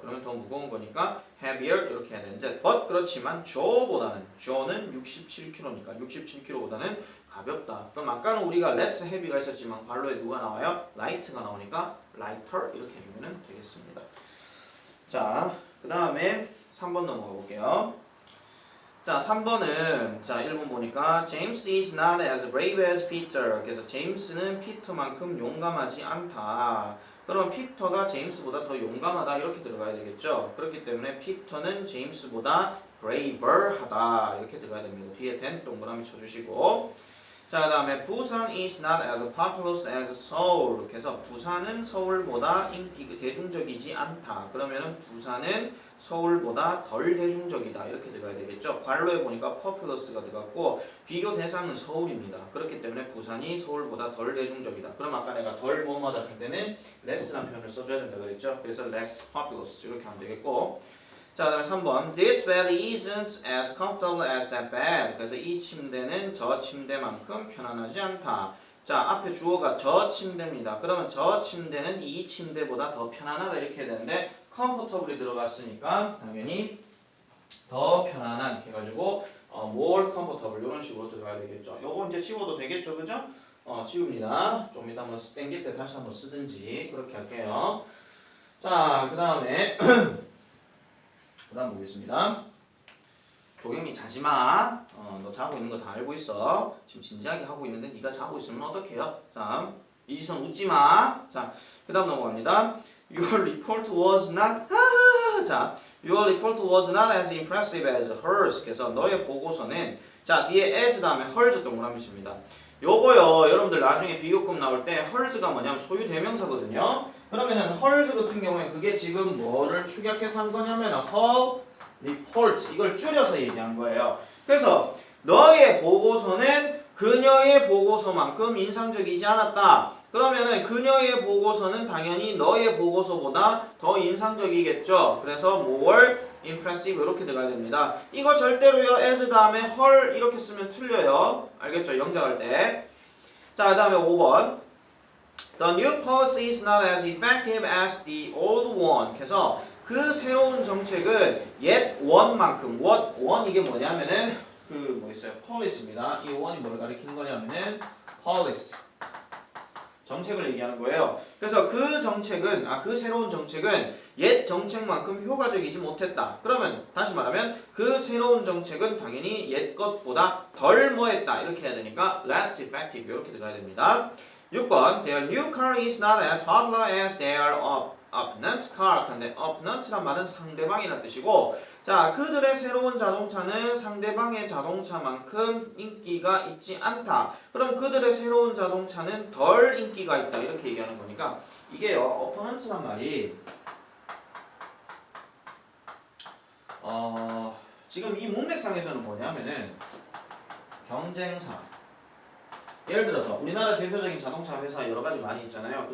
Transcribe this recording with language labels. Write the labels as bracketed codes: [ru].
[ko] 그러면 더 무거운 거니까 heavier 이렇게 해야 되는데 but 그렇지만 조는 67kg니까 67kg보다는 가볍다. 그럼 아까는 우리가 less heavy가 있었지만 괄호에 누가 나와요? light가 나오니까 lighter 이렇게 해주면 되겠습니다. 자, 그 다음에 3번 넘어가 볼게요. 자, 3번은 자, 1번 보니까 [en] James is not as brave as Peter. [ko] 그래서 제임스는 피터만큼 용감하지 않다. 그럼 피터가 제임스보다 더 용감하다 이렇게 들어가야 되겠죠. 그렇기 때문에 피터는 제임스보다 braver하다 이렇게 들어가야 됩니다. 뒤에 then 동그라미 쳐주시고 자, 그 다음에 부산 [en] is not as populous as Seoul. [ko] 그래서 부산은 서울보다 인기 대중적이지 않다. 그러면은 부산은 서울보다 덜 대중적이다. 이렇게 들어가야 되겠죠. 괄호에 보니까 populous가 들어갔고 비교 대상은 서울입니다. 그렇기 때문에 부산이 서울보다 덜 대중적이다. 그럼 아까 내가 덜 뭐뭐다 할 때는 less라는 표현을 써줘야 된다 그랬죠. 그래서 [en] less populous [ko] 이렇게 하면 되겠고 자, 그 다음에 3번 [en] This bed isn't as comfortable as that bed. [ko] 그래서 이 침대는 저 침대만큼 편안하지 않다. 자, 앞에 주어가 저 침대입니다. 그러면 저 침대는 이 침대보다 더 편안하다 이렇게 해야 되는데 comfortable이 들어갔으니까 당연히 더 편안한 해가지고 more comfortable 이런 식으로 들어가야 되겠죠. 요거 이제 지워도 되겠죠, 그죠? 지웁니다. 좀 이따 한번 땡길 때 다시 한번 쓰든지 그렇게 할게요. 자, 그 다음에 그 다음 보겠습니다. 도겸이 자지마. 너 자고 있는 거 다 알고 있어. 지금 진지하게 하고 있는데 네가 자고 있으면 어떡해요? 자, 이지선 웃지마. 자, 그 다음 넘어갑니다. [en] Your report was not 자, Your report was not as impressive as hers. [ko] 그래서 너의 보고서는 자, 뒤에 as 다음에 hers 동그라미 칩니다. 요거요, 여러분들 나중에 비교급 나올 때 hers가 뭐냐면 소유 대명사거든요. 그러면은 hers 같은 경우에 그게 지금 뭐를 축약해서 한 거냐면 her report 이걸 줄여서 얘기한 거예요. 그래서 너의 보고서는 그녀의 보고서만큼 인상적이지 않았다. 그러면은 그녀의 보고서는 당연히 너의 보고서보다 더 인상적이겠죠. 그래서 more impressive 이렇게 들어가야 됩니다. 이거 절대로요 as 다음에 her 이렇게 쓰면 틀려요. 알겠죠? 영작할 때. 자, 그 다음에 5번 [en] The new policy is not as effective as the old one. [ko] 그래서 그 새로운 정책은 옛 원만큼 원 이게 뭐냐면은 그 뭐 있어요? policy입니다. 이 원이 뭘 가리키는 거냐면은 policy 정책을 얘기하는 거예요. 그래서 그 정책은 그 새로운 정책은 옛 정책만큼 효과적이지 못했다. 그러면 다시 말하면 그 새로운 정책은 당연히 옛 것보다 덜 뭐했다 이렇게 해야 되니까 less effective 이렇게 들어가야 됩니다. [en] 6번 Their new car is not as popular as their opponent's car. [ko] 근데 opponent란 말은 상대방이라는 뜻이고 자, 그들의 새로운 자동차는 상대방의 자동차만큼 인기가 있지 않다. 그럼 그들의 새로운 자동차는 덜 인기가 있다. 이렇게 얘기하는 거니까 이게요. opponent란 말이 지금 이 문맥상에서는 뭐냐면은 경쟁사 예를 들어서 우리나라 대표적인 자동차 회사 여러 가지 많이 있잖아요.